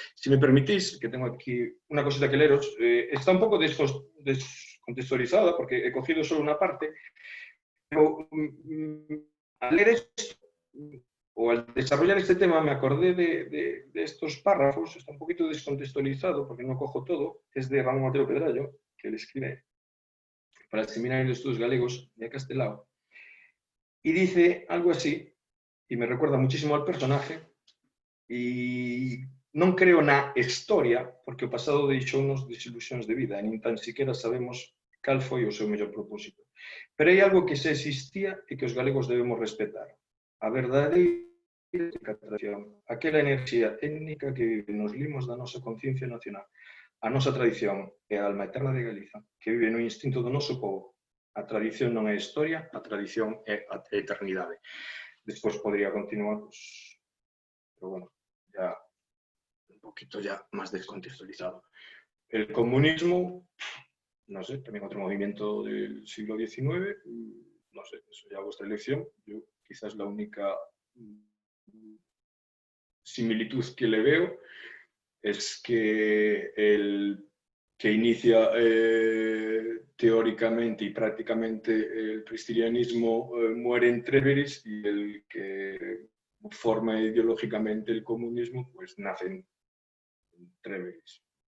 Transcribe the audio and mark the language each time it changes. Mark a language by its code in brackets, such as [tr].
[es] Si me permitís, que tengo aquí una cosita que leeros, está un poco descontextualizada porque he cogido solo una parte, pero al leer esto, o al desarrollar este tema, me acordé de estos párrafos. Está un poquito descontextualizado porque no cojo todo. Es de Ramón Mateo Pedrallo, que le escribe para el Seminario de Estudios Galegos de Castelao. Y dice algo así, y me recuerda muchísimo al personaje, [gl] y non creo na historia, porque o pasado deixounos desilusións de vida, e nin tan siquiera sabemos cal foi o seu mellor propósito. Pero hai algo que se existía e que os galegos debemos respetar. A verdadeira tradición, aquela enerxía étnica que vive nos limos da nosa conciencia nacional, a nosa tradición é a alma eterna de Galiza, que vive no instinto do noso povo. A tradición non é historia, a tradición é a eternidade. Despois podría continuar, pues, pero bueno, ya [es] poquito ya más descontextualizado. El comunismo, no sé, también otro movimiento del siglo XIX, no sé, eso ya vuestra elección. Yo quizás la única similitud que le veo es que el que inicia teóricamente y prácticamente el cristianismo muere en Trèveris, y el que forma ideológicamente el comunismo pues nace en Trèveris.